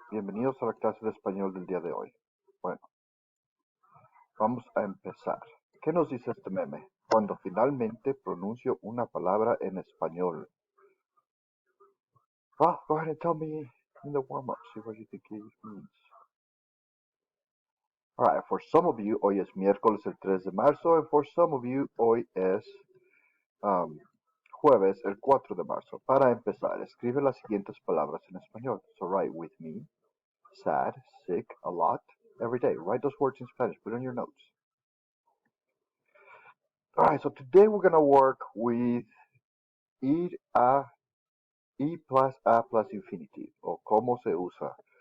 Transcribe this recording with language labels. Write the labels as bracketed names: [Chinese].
[Spanish] Bienvenidos a la clase de español del día de hoy. Bueno, vamos a empezar. ¿Qué nos dice este meme? Cuando finalmente pronuncio una palabra en español. [English] Well, go ahead and tell me in the warm-up, see what you think it means. Alright, for some of you, [Spanish] hoy es miércoles el 3 de marzo, [English] and for some of you, [Spanish] hoy es um, jueves el 4 de marzo. Para empezar, escribe las siguientes palabras en español. [English] So write with me, sad, sick, a lot, every day. Write those words in Spanish, put it on your notes. Alright, so today we're going to work with ir a, y plus a plus infinitive, or [Spanish] cómo se usa.